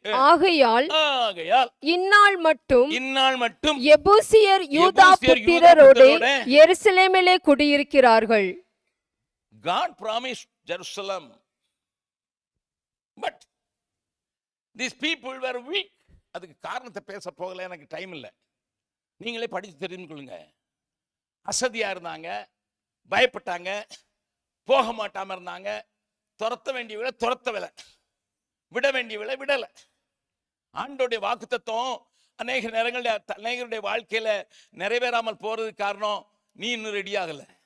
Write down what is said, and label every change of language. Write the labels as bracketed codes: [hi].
[ta] ஆகையால் இந்நாள் மட்டும் எபூசியர் யூதா புத்திரரோடு எருசலேமிலே குடியிருக்கிறார்கள். [en] God promised Jerusalem, but these people were weak. [ta] அதுக்கு காரணத்தை பேச போகல, எனக்கு டைம் இல்லை. நீங்களே படித்து தெரிந்து கொள்ளுங்க. அசதியா இருந்தாங்க, பயப்பட்டாங்க, போக மாட்டாம இருந்தாங்க, துரத்த வேண்டிய விட துரத்தவில்லை, விட வேண்டிய விட விடலை. ஆண்டோடைய வாக்குத்தத்தம் அநேக நேரங்களில் அநேகருடைய வாழ்க்கையில நிறைவேறாமல் போறதுக்கு காரணம் நீ இன்னும் ரெடி ஆகல.